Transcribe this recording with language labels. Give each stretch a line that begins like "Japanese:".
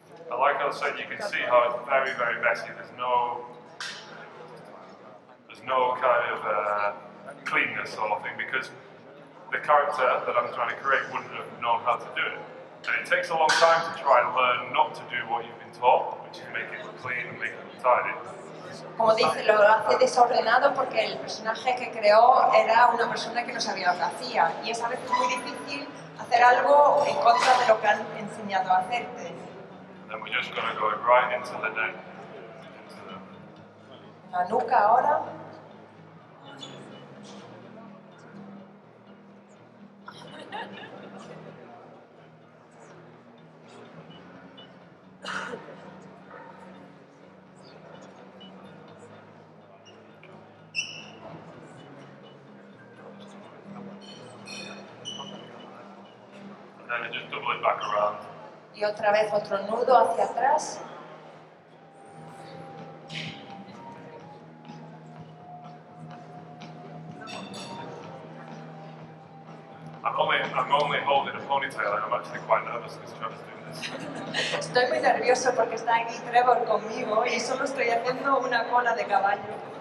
English: Like I was saying, you can see how it's very, very messy. There's no kind of cleanness sort of thing, because the character that I'm trying to create wouldn't have known how to do it. And it takes a long time to try and learn not to do what you've been taught, which is make it clean and make it tidy.
Spanish: Como dice, lo hace desordenado porque el personaje que creó era una persona que no sabía lo que hacía. Y es a veces muy difícil hacer algo en contra de lo que han enseñado a hacerte.
English: And then we're just going to go right into the neck.
Spanish: La nuca ahora.
English: And then just double it back around.
Spanish: Y otra vez otro nudo hacia atrás.
English: I'm only holding a ponytail, and I'm actually quite nervous because Trevor's doing this.
Spanish: Estoy muy nervioso porque está aquí Trevor conmigo y solo estoy haciendo una cola de caballo.